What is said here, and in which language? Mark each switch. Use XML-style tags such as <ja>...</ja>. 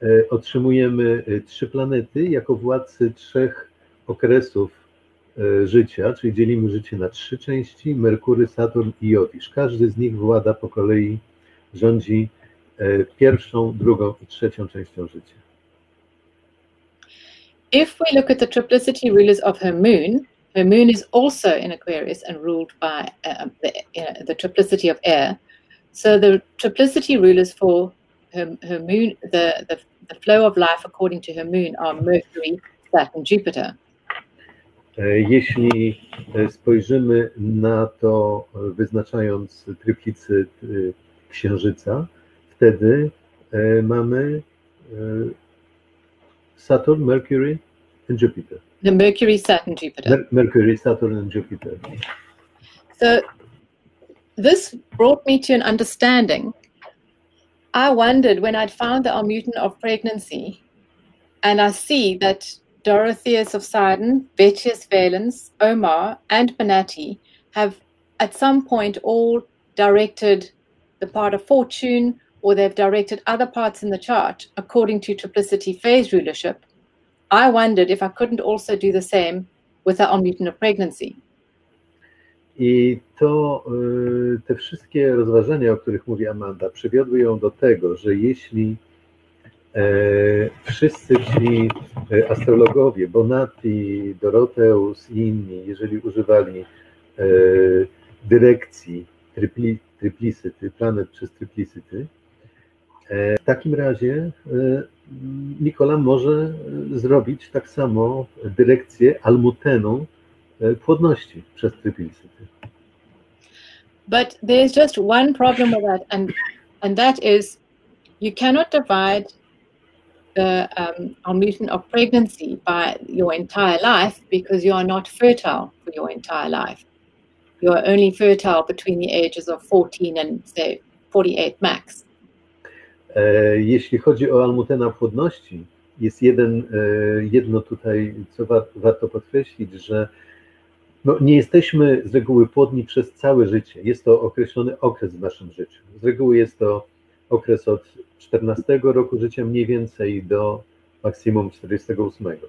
<pl>Otrzymujemy 3 planety jako władcy 3 okresów życia, czyli dzielimy życie na 3 części: Merkury, Saturn i Jowisz. Każdy z nich włada po kolei, rządzi 1., 2. i 3. częścią życia.</pl> <en>If we look at the triplicity rulers of her moon is also in Aquarius and ruled by the triplicity of air. So the triplicity rulers for her moon, the flow of life according to her moon are Mercury, Saturn, Jupiter.</en> <pl>Jeśli spojrzymy na to, wyznaczając triplicyt księżyca, wtedy mamy Saturn,</pl> <en>Mercury and Jupiter. The Mercury, Saturn, Jupiter. Mercury, Saturn and Jupiter. So this brought me to an understanding. I wondered when I'd found the Almuten of pregnancy, and I see that Dorotheus of Sidon, Vettius Valens, Omar, and Bonatti have at some point all directed the part of fortune, or they've directed other parts in the chart according to triplicity phase rulership. I wondered if I couldn't also do the same with the Almuten of pregnancy.</en> <pl>I to te wszystkie rozważania, o których mówi Amanda, przywiodły ją do tego, że jeśli wszyscy ci astrologowie, Bonatti, Doroteus i inni, jeżeli używali dyrekcji triplicyty, planet przez triplicyty, w takim razie Nicola może zrobić tak samo dyrekcję Almutenu płodności przez triplicyty.</pl> <en>But there's just one problem with that, and that is you cannot divide the Almuten of pregnancy by your entire life, because you are not fertile for your entire life. You are only fertile between the ages of 14 and say 48 max.</en> <pl>Jeśli chodzi o Almutena płodności, jest jedno tutaj, co warto podkreślić, że no, nie jesteśmy z reguły płodni przez całe życie. Jest to określony okres w naszym życiu. Z reguły jest to okres od 14 roku życia mniej więcej do maksimum 48.</pl>